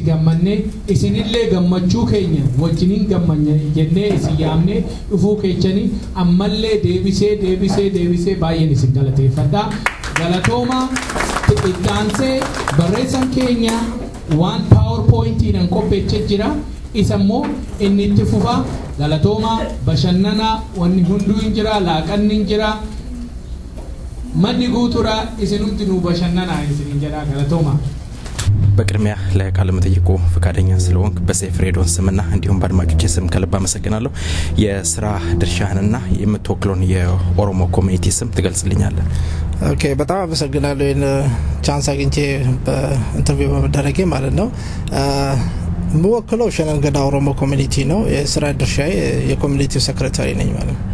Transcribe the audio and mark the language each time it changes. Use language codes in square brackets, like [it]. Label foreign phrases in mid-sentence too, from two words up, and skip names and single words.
[om] gammanne isinillee gammachuu keenya wajjiniin gammanne jennee isin yaamne dhufuu keechanii ammallee deebisee baay'een isin galateeffadha galatooma ittaansee barreessan keenya waan PowerPointiidhaan qopheessee jira isammoo inni itti fufa galatooma bashannana wanni hunduu hin jira laaqanni hin jira maddi guutura isinumti nu bashannana isin jira galatooma [am] በቅድሚያ ለቃለ መጠይቁ ፈቃደኛ ስለሆንክ በሴፍ ሬዲዮን ስምና እንዲሁም በአድማጮች ስም ከልብ አመሰግናለሁ የስራ ድርሻህንና የምትወክለውን የኦሮሞ ኮሚኒቲ ስም ትገልጽልኛለህ ኦኬ በጣም አመሰግናለሁ ይሄን ቻንስ አግኝቼ በኢንተርቪው በመደረጌ ማለት ነው ምወክለው ሸነን ገዳ ኦሮሞ ኮሚኒቲ ነው የስራ ድርሻዬ የኮሚኒቲው ሴክሬታሪ ነኝ ማለት ነው